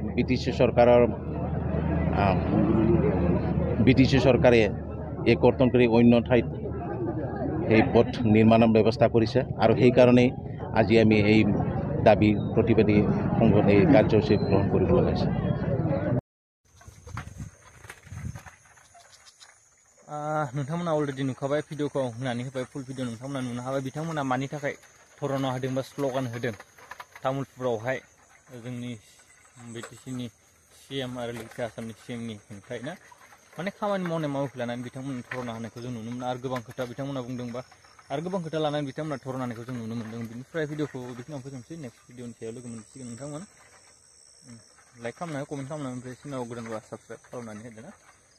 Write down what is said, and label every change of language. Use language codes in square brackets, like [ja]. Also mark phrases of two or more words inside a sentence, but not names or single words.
[as] বিটিচি চৰকাৰে এই কৰ্তন কৰি অন্য ঠাইত এই পথ নিৰ্মাণৰ ব্যৱস্থা কৰিছে আৰু সেইকাৰণেই আজি আমি এই দাবী প্ৰতিবাদী সংঘত এই কাৰ্যসূচী গ্ৰহণ কৰিব লগা হৈছে [brx] नोंथांमोना अलरेडि नुखाबाय भिडिअखौ होनानै होबाय [en] full video [brx] नोंथांमोना नुनो हाबाय बिथांमोना मानि थाखाय धरना होदों बा स्ल'गान होदों तामुलपुरावहाय जोंनि बिटिसिनि सीएम आरो लोगोसे आसामनि सीएमनि हेंथायै ना माने खामानि मावनाय मावखौ लानानै बिथांमोननि धरना होनायखौ जों नुनो मोनो आरो गोबां खोथा बिथांमोना बुंदोंबा आरो गोबां खोथा लानानै बिथांमोना धरना होनायखौ जों नुनो मोन्दों बिनिफ्राय भिडिअखौ बेखिनियाव फोजोबनोसै [en] next video [brx] सायाव लोगो मोनसिगोन नोंथांमोन लाइक खालामना कमेन्ट खालामना ओमफ्राय सिनाव गोदानबा साबस्क्राइब खालामनानै होदो ना